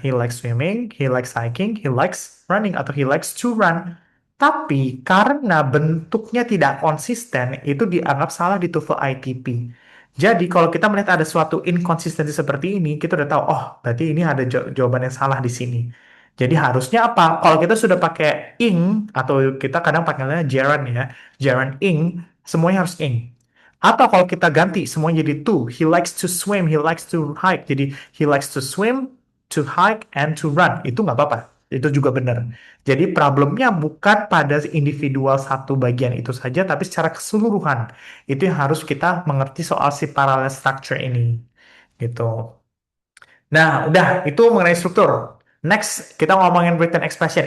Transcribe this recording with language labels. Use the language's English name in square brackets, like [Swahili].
[English] He likes swimming, he likes hiking, he likes running, [Indonesian] atau [English] he likes to run. [Indonesian] Tapi karena bentuknya tidak konsisten, itu dianggap salah di TOEFL ITP. Jadi kalau kita melihat ada suatu inkonsistensi seperti ini, kita udah tahu, oh berarti ini ada jawaban yang salah di sini. Jadi harusnya apa? Kalau kita sudah pakai ing, atau kita kadang pakainya gerund ya, gerund ing, semuanya harus ing. Atau kalau kita ganti semuanya jadi to, [English] he likes to swim, he likes to hike. [Indonesian] Jadi [English] he likes to swim, to hike, and to run. [Indonesian] Itu nggak apa-apa. Itu juga benar. Jadi problemnya bukan pada individual satu bagian itu saja, tapi secara keseluruhan. Itu yang harus kita mengerti soal si [English] parallel structure [Indonesian] ini. Gitu. Nah, udah. Itu mengenai struktur. Next, kita ngomongin written expression.